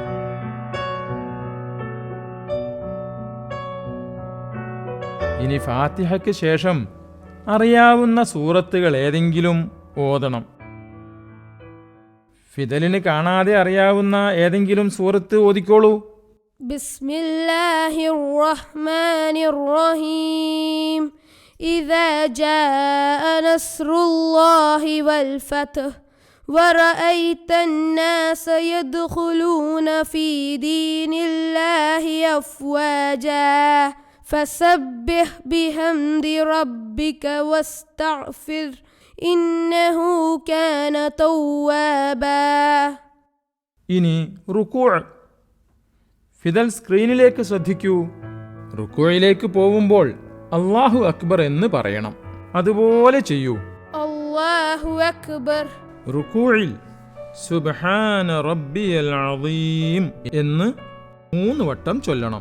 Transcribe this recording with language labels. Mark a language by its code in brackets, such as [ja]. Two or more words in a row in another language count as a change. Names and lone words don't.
[ml] ഇനി ഫാത്തിഹയ്ക്ക് ശേഷം അറിയാവുന്ന സൂറത്തുകൾ ഏതെങ്കിലും ഓതണം. ഫിദലിന് കാണാതെ അറിയാവുന്ന ഏതെങ്കിലും സൂറത്ത് ഓതിക്കോളൂ. [ar] بسم الله الرحمن الرحيم إذا جاء نصر الله والفتح ورأيت الناس يدخلون في دين الله أفواجا فسبح بحمد ربك واستغفر إنه كان توابا. [ml] ഇനി റുക്കൂ. ഫിദൽ സ്ക്രീനിലേക്ക് ശ്രദ്ധിക്കൂ. റുക്കൂയിലേക്ക് പോവുമ്പോൾ [ar] الله أكبر [ml] എന്ന് പറയണം. അതുപോലെ ചെയ്യൂ. [ar] الله أكبر. [ml] റുക്കൂയിൽ [ar] سبحان ربي العظيم [ml] എന്ന് 3 വട്ടം ചൊല്ലണം.